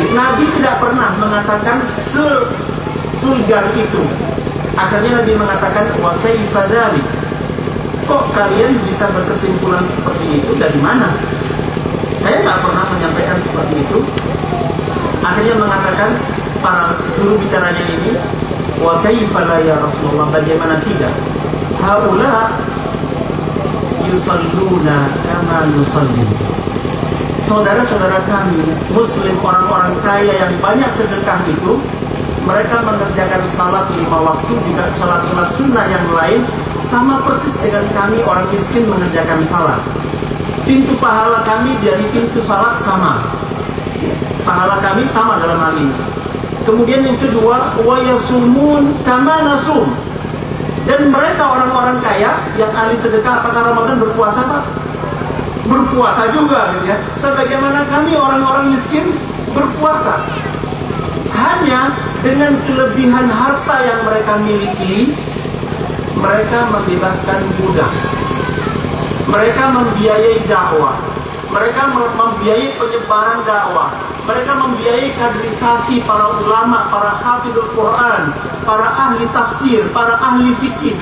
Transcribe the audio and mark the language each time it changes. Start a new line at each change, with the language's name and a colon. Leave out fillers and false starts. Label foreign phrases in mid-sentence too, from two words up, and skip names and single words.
Indonesian: Nabi tidak pernah mengatakan sevulgar itu. Akhirnya Nabi mengatakan,
Arabic: وكيف ذلك?
Indonesian: Kok kalian bisa berkesimpulan seperti itu, dari mana? Saya nggak pernah menyampaikan seperti itu. Akhirnya mengatakan para juru bicaranya ini,
Arabic: وكيف لا يا رسول الله,
Indonesian: bagaimana tidak?
Arabic: هؤلاء يصلون كما نصلي.
Indonesian: Saudara-saudara kami muslim, orang-orang kaya yang banyak sedekah itu, mereka mengerjakan salat 5 waktu, juga salat-salat sunnah yang lain, sama persis dengan kami orang miskin mengerjakan salat. Pintu pahala kami dari pintu salat sama. Pahala kami sama dalam hal ini. Kemudian yang kedua,
Arabic: ويصومون كما نصوم.
Indonesian: Dan mereka orang-orang kaya yang ahli sedekah, apakah Ramadan berpuasa Pak? Berpuasa juga gitu ya. Sebagaimana kami orang-orang miskin berpuasa. Hanya dengan kelebihan harta yang mereka miliki, mereka membebaskan budak, mereka membiayai dakwah, mereka membiayai penyebaran dakwah, mereka membiayai kaderisasi para ulama, para hafidhul Quran, para ahli tafsir, para ahli fikih.